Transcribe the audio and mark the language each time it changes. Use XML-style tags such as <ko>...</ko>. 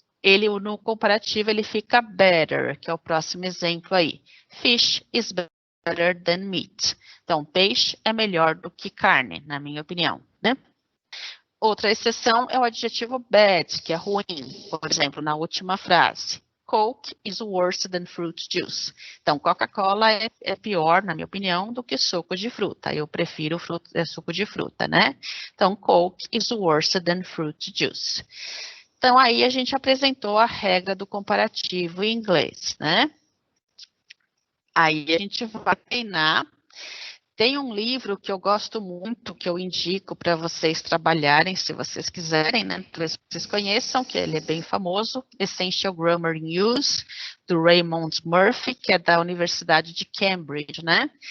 <pt>Ele, no comparativo, ele fica better, que é o próximo exemplo aí.</pt> <en>Fish is better than meat.</en> <pt>Então, peixe é melhor do que carne, na minha opinião, né? Outra exceção é o adjetivo bad, que é ruim. Por exemplo, na última frase.</pt> <en>Coke is worse than fruit juice.</en> <pt>Então, Coca-Cola é pior, na minha opinião, do que suco de fruta. Eu prefiro suco de fruta, né? Então,</pt> <en>Coke is worse than fruit juice.</en> <pt>Então, aí a gente apresentou a regra do comparativo em inglês, né? Aí a gente vai treinar. Tem um livro que eu gosto muito, que eu indico para vocês trabalharem, se vocês quiserem, né? Talvez vocês conheçam, que ele é bem famoso, Essential Grammar in Use, do Raymond Murphy, que é da Universidade de Cambridge, né?</pt>